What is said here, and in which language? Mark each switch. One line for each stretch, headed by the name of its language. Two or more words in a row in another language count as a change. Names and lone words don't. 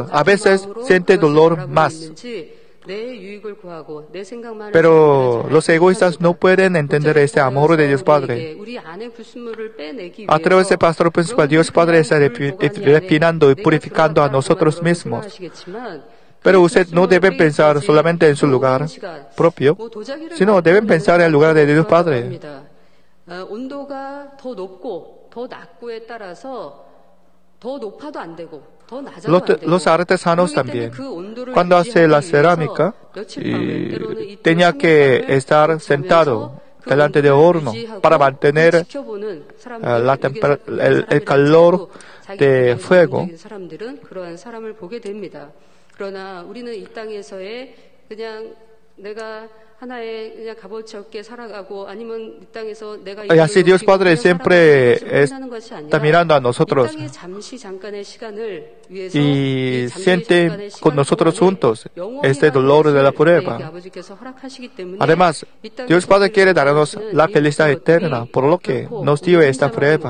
Spanish: A veces siente dolor más. Pero los egoístas no pueden entender ese amor de Dios Padre. A través del pastor principal, Dios Padre está refinando y purificando a nosotros mismos. Pero usted no debe pensar solamente en su lugar propio, sino deben pensar en el lugar de Dios Padre.
Korean: 온도가 더 높고 더 낮고에 따라서 더 높아도 안 되고 더 낮아도 안 되고
Spanish: Los artesanos también, cuando hace la cerámica, tenía que estar sentado delante del horno para mantener el calor de fuego.
Korean: 그러나 우리는 이 땅에서의 그냥 내가 하나의 그냥 값어치 없게 살아가고 아니면 이 땅에서 내가
Spanish: Y así Dios Padre siempre está mirando a nosotros y siente con nosotros juntos este dolor de la prueba. Además, Dios Padre quiere darnos la felicidad eterna, por lo que nos dio esta prueba.